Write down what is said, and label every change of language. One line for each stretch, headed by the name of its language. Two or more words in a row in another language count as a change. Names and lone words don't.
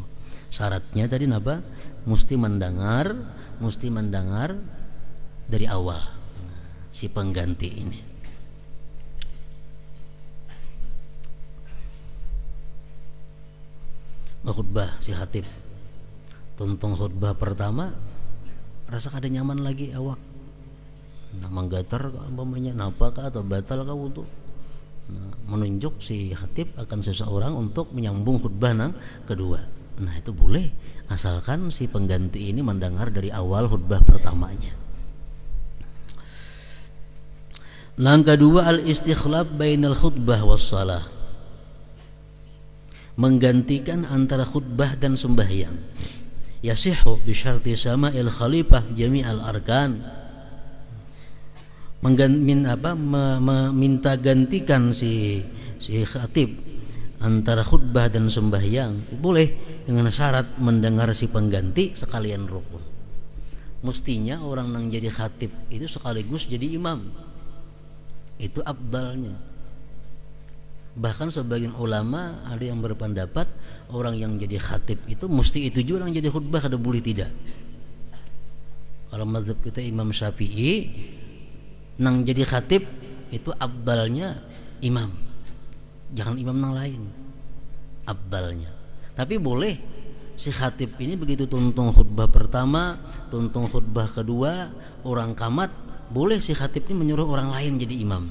Indonesian: Syaratnya tadi apa? Mesti mendengar dari awal si pengganti ini. Khutbah si khatib,
Banjar: tuntung khutbah pertama, rasa kada nyaman lagi awak, menggatar umpamanya napakah atau batal kah wudu.
Indonesian: Menunjuk si khatib akan seseorang untuk menyambung khutbah nang kedua. Nah itu boleh, asalkan si pengganti ini mendengar dari awal khutbah pertamanya. Yang kedua
Arabic: الاستخلاف بين الخطبة والصلاة,
Indonesian: menggantikan antara khutbah dan sembahyang.
Arabic: يصح بشرط سماع الخليفة جميع الأركان,
Indonesian: minta gantikan si khatib antara khutbah dan sembahyang boleh, dengan syarat mendengar si pengganti sekalian rukun. Mestinya orang yang jadi khatib itu sekaligus jadi imam, itu afdalnya. Bahkan sebagian ulama ada yang berpendapat orang yang jadi khatib itu mesti itu juga yang jadi khutbah, kada boleh tidak. Kalau mazhab kita Imam Syafi'i, nang jadi khatib itu afdalnya imam, jangan imam nang lain, afdalnya. Tapi boleh si khatib ini begitu tuntung khutbah pertama, tuntung khutbah kedua, orang kamat, boleh si khatib ini menyuruh orang lain jadi imam.